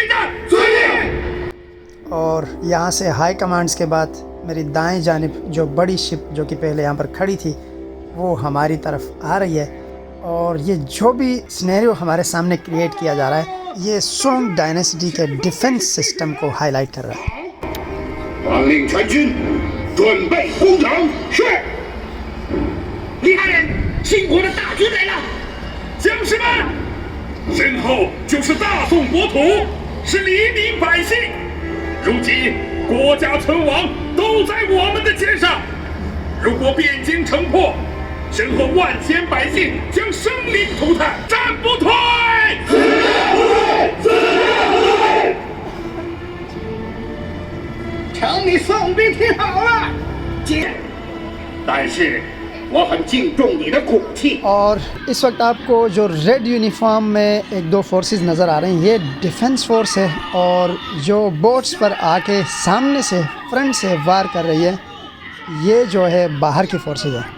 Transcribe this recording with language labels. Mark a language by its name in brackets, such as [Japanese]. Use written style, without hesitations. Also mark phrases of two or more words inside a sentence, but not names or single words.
[Urdu] اور یہاں سے [English] high commands [Urdu] کے بعد میری دائیں جانب جو بڑی شپ جو کہ پہلے یہاں پر کھڑی تھی وہ ہماری طرف آ رہی ہے اور یہ جو بھی سیناریو ہمارے سامنے کریئیٹ کیا جا رہا ہے یہ سونگ ڈائنسٹی کے [English] defence system [Urdu] کو ہائی لائٹ کر رہا ہے. [Chinese] 王令全军准备攻城。是。李大人，秦国的大军来了。将士们，身后就是大宋国土，是黎民百姓。如今国家存亡都在我们的肩上。如果汴京城破，身后万千百姓将生灵涂炭，战不退！死不退！死不退！瞧你宋兵挺好了，但是我很敬重你的骨气。 [Urdu] اور اس وقت آپ کو جو [English] red uniform [Urdu] میں ایک دو فورسز نظر آ رہی ہیں یہ [English] defence force [Urdu] ہے اور جو بوٹس پر آ کے سامنے سے فرنٹ سے وار کر رہی ہے یہ جو ہے باہر کی فورسز ہے.